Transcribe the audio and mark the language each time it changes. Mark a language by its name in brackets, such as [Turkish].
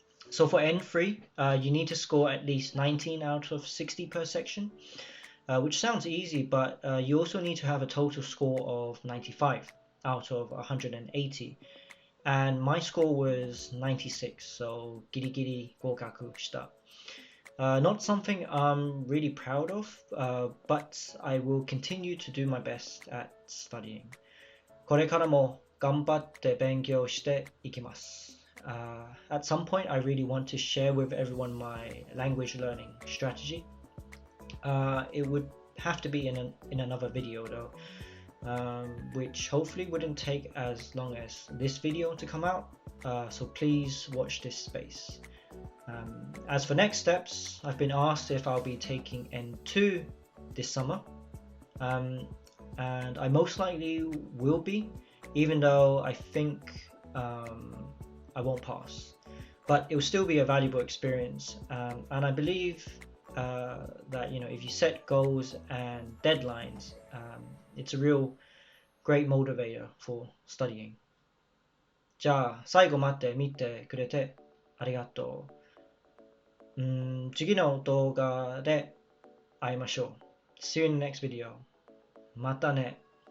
[English] So for N3, you need to score at least 19 out of 60 per section, which sounds easy, but you also need to have a total score of 95 out of 180, and my score was 96, so [Japanese] giri gokaku shita. [English] Not something I'm really proud of, but I will continue to do my best at studying. [Japanese] これからも頑張って勉強していきます。 [English] At some point, I really want to share with everyone my language learning strategy. It would have to be in another video though, which hopefully wouldn't take as long as this video to come out. So please watch this space. As for next steps, I've been asked if I'll be taking N2 this summer, and I most likely will be, even though I think I won't pass, but it will still be a valuable experience, and I believe that if you set goals and deadlines, it's a real great motivator for studying. [Japanese] じゃあ最後まで見てくれてありがとう。次の動画で会いましょう。 [English] See you in the next video. [Japanese] またね。